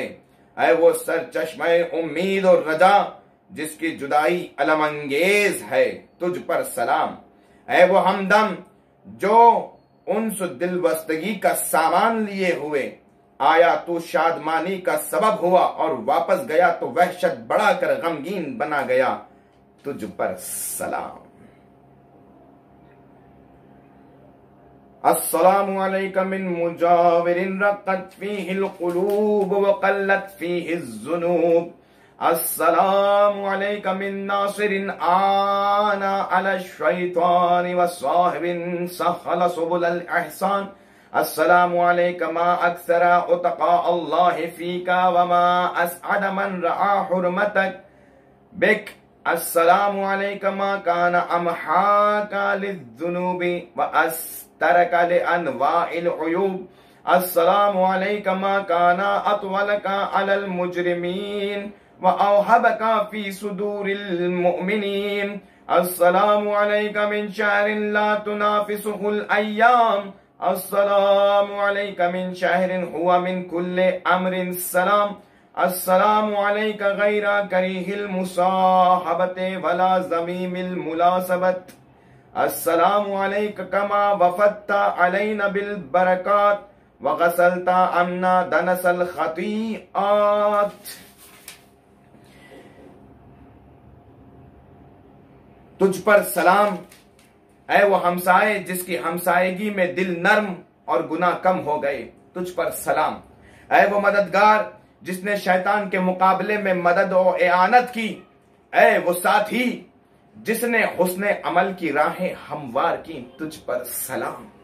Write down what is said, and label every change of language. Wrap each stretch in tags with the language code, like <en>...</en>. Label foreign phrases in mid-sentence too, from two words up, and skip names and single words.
<ur>اے وہ سرچشمۂ امید اور رجا جس کی جدائی الم انگیز ہے، تجھ پر سلام. اے وہ ہمدم جو انس دلبستگی کا سامان لیے ہوئے آیا تو شادمانی کا سبب ہوا اور واپس گیا تو وحشت بڑھا کر غمگین بنا گیا، تجھ پر سلام.</ur> <ar>السلام عليك من مجاور رقت فيه القلوب وقلت فيه الذنوب السلام عليك من ناصر أعان على الشيطان وصاحب سهل سبل الإحسان السلام عليك ما أكثر عتقاء الله فيك وما أسعد من رعى حرمتك بك السلام عليك ما كان أمحاك للذنوب وأسترك لأنواع العيوب السلام عليك ما كان أطولك على المجرمين وأهيبك في صدور المؤمنين السلام عليك من شهر لا تنافسه الأيام السلام عليك من شهر هو من كل أمر سلام السلام عليك غير كريه المصاحبة ولا ذميم الملابسة السلام عليك كما وفدت علينا بالبركات وغسلت عنا دنس الخطيئات.</ar> <ur>تجھ پر سلام اے وہ ہمسائے جس کی ہمسائیگی میں دل نرم اور گناہ کم ہو گئے، تجھ پر سلام. اے وہ مددگار جس نے شیطان کے مقابلے میں مدد اور اعانت کی، اے وہ ساتھی جس نے حسن عمل کی راہیں ہموار کی، تجھ پر سلام.</ur>